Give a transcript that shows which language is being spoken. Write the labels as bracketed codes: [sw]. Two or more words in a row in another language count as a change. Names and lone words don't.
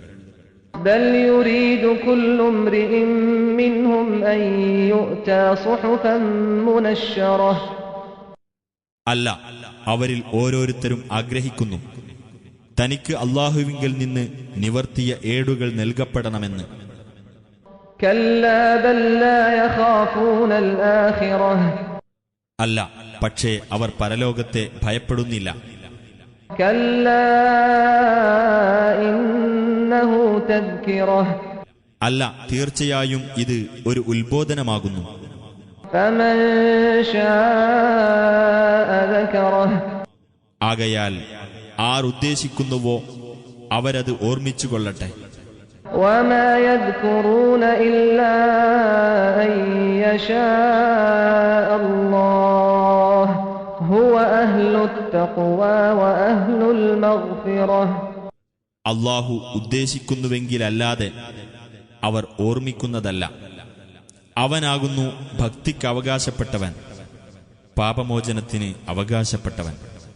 [ml] അല്ല, അവരിൽ ഓരോരുത്തരും ആഗ്രഹിക്കുന്നു തനിക്ക് അല്ലാഹുവിങ്കൽ നിന്ന് നിവർത്തിയ ഏടുകൾ നൽകപ്പെടണമെന്ന്. അല്ല, പക്ഷേ അവർ പരലോകത്തെ ഭയപ്പെടുന്നില്ല. [ar] كلا إنه تذكرة [ml] അല്ല, തീർച്ചയായും ഇത് ഒരു ഉത്ബോധനമാകുന്നു. [ar] فمن شاء ذكره [ml] ആകയാൽ ആരുദ്ദേശിക്കുന്നുവോ അവരത് ഓർമ്മിച്ചുകൊള്ളട്ടെ. [ar] وما يذكرون إلا أن يشاء الله هو أهل التقوى وأهل المغفرة. [ml] അല്ലാഹു ഉദ്ദേശിക്കുന്നുവെങ്കിലല്ലാതെ അവർ ഓർമ്മിക്കുന്നതല്ല. അവനാകുന്നു ഭക്തിക്ക് അവകാശപ്പെട്ടവൻ, പാപമോചനത്തിന് അവകാശപ്പെട്ടവൻ.